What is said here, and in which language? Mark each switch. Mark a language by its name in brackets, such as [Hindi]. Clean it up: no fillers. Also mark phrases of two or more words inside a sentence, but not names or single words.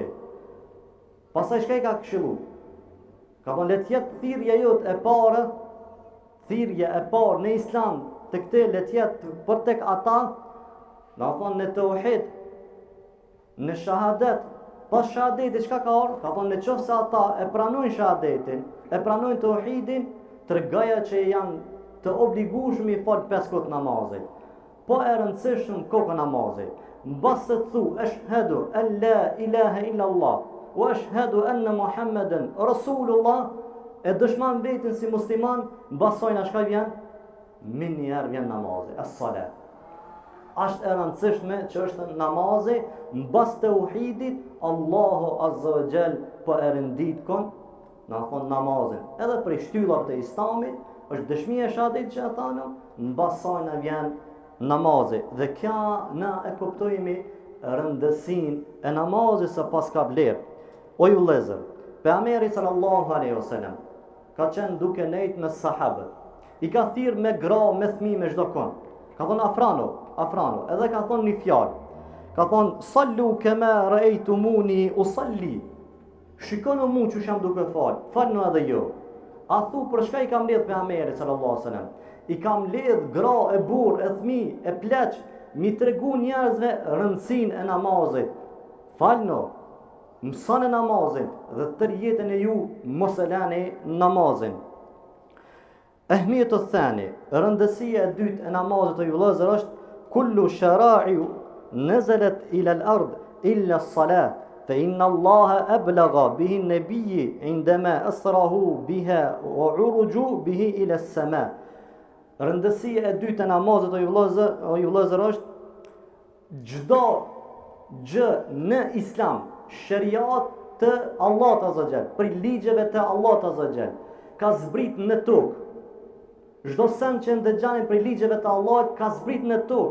[Albanian] Pastaj shka i ka këshillu? Ka thonë let jetë thirrja jot e parë, thirrja e parë në Islam, të këtë let jetë për tek ata, dhe thonë në tauhid, në shahadet, pas shahadetit çka ka orë? Ka thonë në qoftë se ata e pranojnë shahadetin, e pranojnë tauhidin, tregoja që janë të obligueshëm i fal 5 kohë namazit. Po e rëndësishëm kohë namazit. Mbas se thu [Arabic] أشهد أن لا إله إلا الله وأشهد أن محمدا رسول الله, [Albanian] e dëshman vetin si musliman, mbas saj na shka vjen? Minjar vjen namazi, as-salat. Është e rëndësishme që është namazi, mbas tauhidit, Allahu [Arabic] عز وجل [Albanian] po e rëndit kon, na thon namazin. Edhe për shtyllat të Islamit është dëshmia e shahadetit që ata mbas saj na vjen namazi. Dhe kjo na e kuptojmë rëndësinë e namazit sa pas ka vlerë. O ju vëllezër, pejgamberi [Arabic] صلى الله عليه وسلم [Albanian] ka qenë duke nejt me sahabët. I ka thirr me gra, me fëmijë, me çdo kon. Ka thonë afrano, edhe ka thonë një fjalë. Ka thonë [Arabic] صلوا كما رأيتموني أصلي. [Albanian] Shikoni mu që jam duke falni edhe ju. A thu për shka i kam ledh pejgamberi [Arabic] صلى الله عليه وسلم? [Albanian] I kam ledh gra, e burr, e fëmijë, e pleq, mi tregu njerëzve rëndësinë e namazit. Falno, mësoni namazin dhe tër jetën e ju mos e lani namazin. Ahmietu thani, rëndësia e dytë e namazit të ju vëllezër është [Arabic] كل شرائع نزلت إلى الأرض إلا الصلاة. فإن الله أبلغ به النبي عندما أسره بها وعرج به إلى السماء. [Albanian] Rëndësia e dytë e namazit o ju vëllezër është çdo gjë në Islam, shariat të Allahut [Arabic] عز وجل, [Albanian] për ligjeve të Allahut [Arabic] عز وجل, [Albanian] ka zbrit në tokë. Çdo sen që ndëgjanin për ligjeve të Allahut ka zbrit në tokë.